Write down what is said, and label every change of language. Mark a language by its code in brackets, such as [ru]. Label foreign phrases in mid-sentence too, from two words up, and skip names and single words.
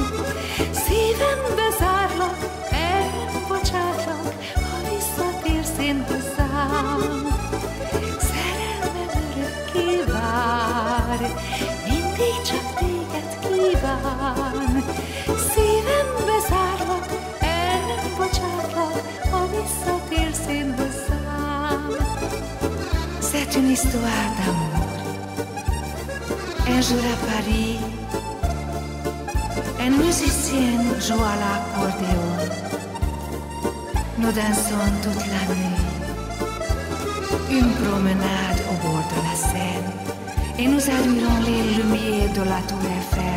[hu] Szívembe zárlak, el nem bocsátlak, ha visszatérsz én hozzám. Szerelmem örökké vár, mindig csak téged kíván. Szívembe zárlak, el nem bocsátlak, ha visszatérsz én hozzám. [fr] C'est une histoire d'amour. Un jour à Paris, un musicien joue à l'accordéon. Nous dansons toute la nuit, une promenade au bord de la Seine, et nous admirons les lumières de la Tour Eiffel.